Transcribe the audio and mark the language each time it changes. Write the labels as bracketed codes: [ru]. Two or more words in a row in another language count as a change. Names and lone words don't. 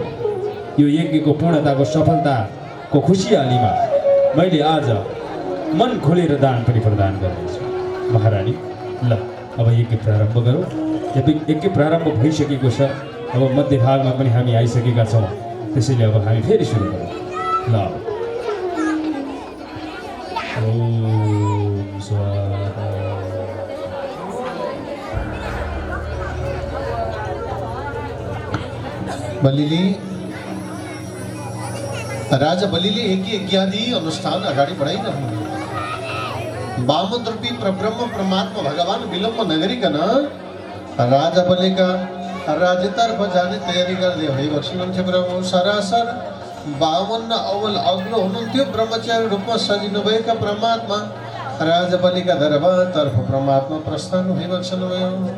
[ne] यो यज्ञको पूर्णताको सफलताको खुसियालीमा मैले आज मन खोलेर दान पनि प्रदान गर्नेछु। महारानी, ल अब यज्ञ प्रारम्भ गरौँ। यज्ञ प्रारम्भ भइसकेको छ। अब मध्यभागमा पनि हामी आइसकेका छौँ। त्यसैले अब हामी फेरि सुरु गरौँ। [sa] ल ओम स्वाहा। [ne] राजा बलिले यज्ञ इत्यादि अनुष्ठान अगाडि बढाइरहनु। वामन रूपी परब्रह्म परमात्मा भगवान विलम्ब नगरिकन राजा बलिका राज्यतर्फ जाने तयारी गर्दै भइबक्सनुहुन्थ्यो। प्रभु सरासर वामन अवल अग्लो हुनुहुन्थ्यो। ब्रह्मचारी रूपमा सजिनुभएका परमात्मा राजा बलिका दरबारतर्फ परमात्मा प्रस्थान भइबक्सनुभयो।